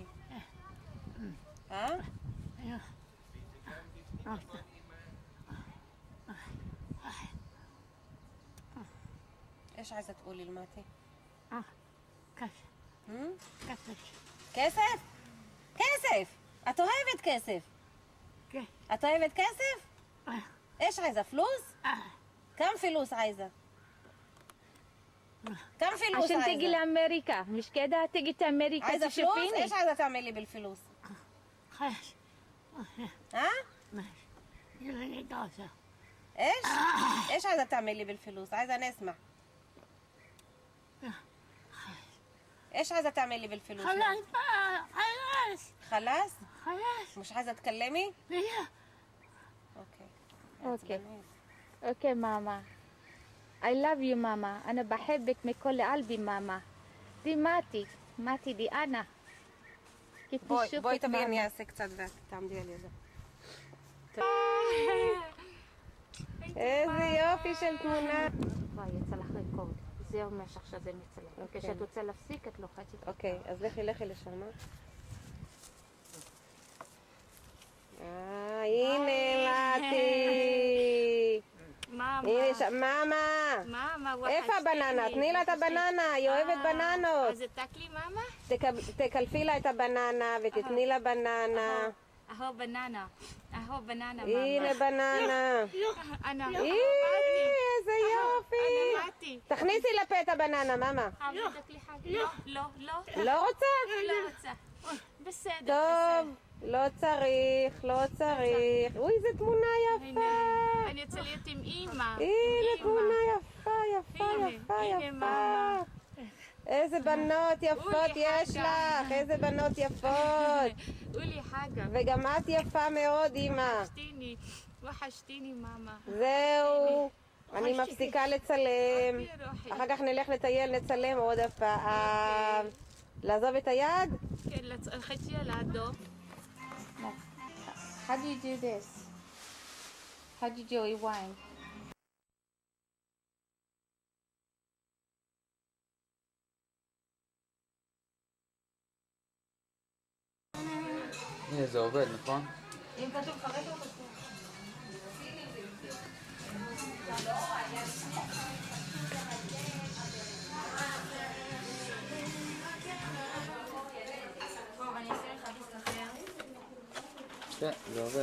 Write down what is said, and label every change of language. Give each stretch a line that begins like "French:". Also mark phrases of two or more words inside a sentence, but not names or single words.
Arabic: ها؟ ايش عايزة تقولي لماتي؟ كسر هم؟ كسر كسف؟ كسف!
Hebrew: את אוהבת כסף? את אוהבת
Arabic: كسف؟ ايش عايزة فلوس؟ كم فلوس عايزة؟ كم فلوس عشان تيجي عايزة؟ لأمريكا، مش كده؟ تيجي أمريكا عايزة فلوس؟ تشوفيني. ايش عايزة تعملي بالفلوس؟ خلاص ها؟ ماشي يلا نتواصل ايش؟ ايش عايزة تعملي بالفلوس؟ عايزة نسمع. ايش عايزة تعملي بالفلوس؟ خلاص بقى خلاص خلاص؟ خلاص مش عايزة تكلمي؟ ليه اوكي. اوكي اوكي ماما.
English: I love you ماما.
Arabic: أنا بحبك من كل قلبي ماما. دي ماتي دي أنا. كيف
Hebrew: בואי
Arabic: نشوفك
Hebrew: תביאי אני
Arabic: ماما؟
Hebrew: אעשה קצת ואת תעמדי על ידה. איזה יופי של תמונה. וואי, יצא לך ריקוד. זה אומר שעכשיו זה מצלם. אוקיי. כשאת רוצה להפסיק, את לוחצת. אוקיי, אז לכי לשם. הנה מתי. מאמה. הנה שם, מאמה. מאמה, וואי. איפה הבננה? תני לה את הבננה, היא אוהבת בננות. אז תקלי מאמה? תקלפי לה את הבננה ותתני לה בננה. אהו בננה. אהו בננה מאמה. הנה בננה.
Arabic: أنا
Hebrew: איזה יופי.
Arabic: أنا ماتي.
Hebrew: תכניסי לפה את הבננה, מאמה.
Arabic: حابة تاكلي حاجة؟ לא.
Hebrew: לא רוצה? לא רוצה. בסדר. טוב, לא צריך. אוי, איזה תמונה יפה. אני רוצה להיות עם אימא. הנה תמונה יפה. הנה, מאמה. איזה בנות יפות יש לך, איזה בנות יפות.
Arabic: قولي حاجة.
Hebrew: וגם את יפה מאוד, אמא.
Arabic: وحشتيني מאמה.
Hebrew: זהו, אני מפסיקה לצלם. רוחי. אחר כך נלך לטייל, נצלם עוד הפעם. לעזוב את היד? כן, חצי על האדום.
English: How do you do this? How do you do rewind?
Hebrew: הנה זה עובד, נכון? אם כתוב כרגע או כתוב? כן, זה עובד.